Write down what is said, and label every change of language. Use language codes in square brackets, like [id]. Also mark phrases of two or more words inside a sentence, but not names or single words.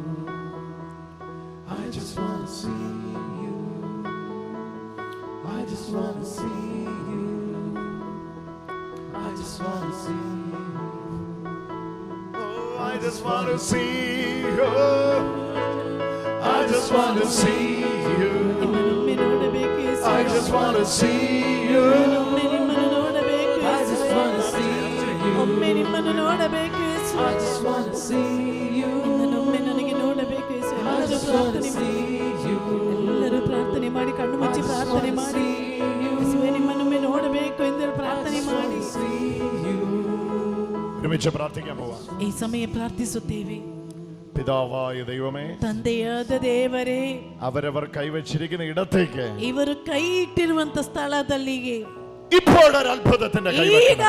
[en] I just want to see you. I just want to see you. I just want to see you. Oh, I just want to see you. I just want to see you. [kn] ನಿಮ್ಮನ್ನೊಮ್ಮೆ ನೋಡಬೇಕು ಯೇಸುವೆ. [en] I just want to see you. [kn] ಒಮ್ಮೆ ನಿಮ್ಮನ್ನು ನೋಡಬೇಕು [en] I just [kn] ಯೇಸುವೆ. [en] want to see you. [kn] ಒಮ್ಮೆ ನಿಮ್ಮನ್ನು ನೋಡಬೇಕು ಯೇಸುವೆ. [en] I just want to see you. [kn] ನಿಮ್ಮನ್ನೊಮ್ಮೆ ನನಗೆ ನೋಡಬೇಕು ಯೇಸುವೆ. [en] I [kn] ಎಲ್ಲರೂ [en] just want to [kn] ಪ್ರಾರ್ಥನೆ [en] see [kn] ಮಾಡಿ. [en] you. [kn] ಎಲ್ಲರೂ ಪ್ರಾರ್ಥನೆ ಮಾಡಿ, ಕಣ್ಣು ಮುಚ್ಚಿ ಪ್ರಾರ್ಥನೆ ಮಾಡಿ. ಯೇಸುವೆ, ನಿಮ್ಮನ್ನೊಮ್ಮೆ ನೋಡಬೇಕು ಎಂದು ಪ್ರಾರ್ಥನೆ ಮಾಡಿ. [ml] ഒരുമിച്ച് പ്രാർത്ഥിക്കാൻ പോവാം. [kn] ಈ ಸಮಯ ಪ್ರಾರ್ಥಿಸುತ್ತೇವೆ. [ml] പിതാവായ ദൈവമേ, [kn] ತಂದೆಯಾದ ದೇವರೇ, [ml] അവരവർ കൈവച്ചിരിക്കുന്ന ഇടത്തേക്ക് [kn] ಇವರು ಕೈ ಇಟ್ಟಿರುವಂತ ಸ್ಥಳದಲ್ಲಿಗೆ [ml] ഇപ്പോഴൊരു അത്ഭുതത്തിന്റെ [kn] ಈಗ [ml] കൈവയ്ക്കണം.